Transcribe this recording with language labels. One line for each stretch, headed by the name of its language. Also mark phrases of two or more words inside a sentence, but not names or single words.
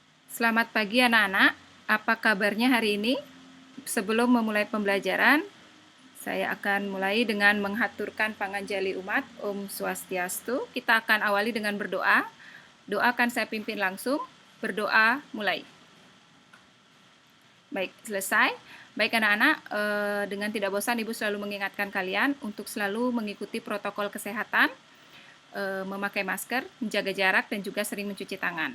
Indonesian: Selamat pagi anak-anak, apa kabarnya hari ini? Sebelum memulai pembelajaran, saya akan mulai dengan menghaturkan panganjali umat,
Balinese: Om Swastiastu.
Indonesian: Kita akan awali dengan berdoa. Doa akan saya pimpin langsung. Berdoa mulai. Baik, selesai. Baik anak-anak, dengan tidak bosan Ibu selalu mengingatkan kalian untuk selalu mengikuti protokol kesehatan, memakai masker, menjaga jarak, dan juga sering mencuci tangan.